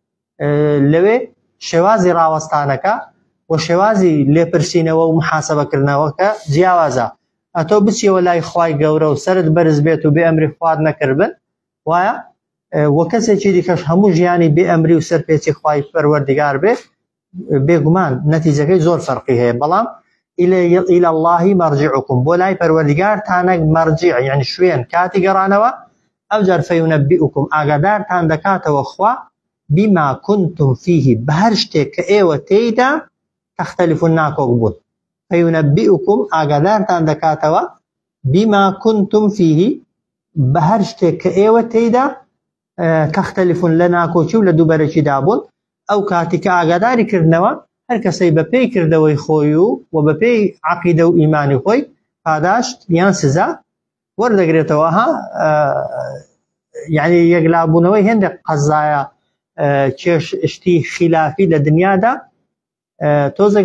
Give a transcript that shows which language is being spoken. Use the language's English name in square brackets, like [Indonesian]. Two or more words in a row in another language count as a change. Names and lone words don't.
[Central Kurdish] لەوێ شێوازی ڕاوەستانەکە و شێوازی لێپرسینەوە و محاسەبەکردنەوەکە جیاوازە ئەتۆ بچیەوە لای خوای گەورە و سەرت بەرز بێت و بێ ئەمری خواد نەکردبن وایە وە کەسێکی دیکەش هەموو ژیانی بێ ئەمری و سەرپێچی خوای پەروەردگار بێت بێگومان نەتیجەکەی زۆر فەرقی هەیە بەڵام [Arabic] إلى الله مرجعكم [Central Kurdish] بۆ لای پەروەردگارتانە مەرجیع یعنی شوێن کاتی گەڕانەوە ئەو جار فەیونەبئوکم ئاگادارتان دەکاتەوە خوا [Arabic] بما كنتم فيه [Central Kurdish] بهر شتێک کە ئێوە تێیدا تختلفون ناکۆک بوون فەیونەبئوکم ئاگادارتان دەکاتەوە [Arabic] بما كنتم فيه [Central Kurdish] بهر شتێک کە ئێوە تێیدا تختلفون لە ناکۆچی و لە دووبەرێکی دابوون ئەو کاتی کە ئاگاداری کردنەوە هەر کەسەی بەپێی کردەوەی خۆی و بەپێی عەقیدە و ئیمانی خۆی پاداشت یان سزا وەردەگرێتەوە یعنی یەکلابوونەوەی هێندێک قەزایە کێش شتی خلافی لە دنیادا تۆزێک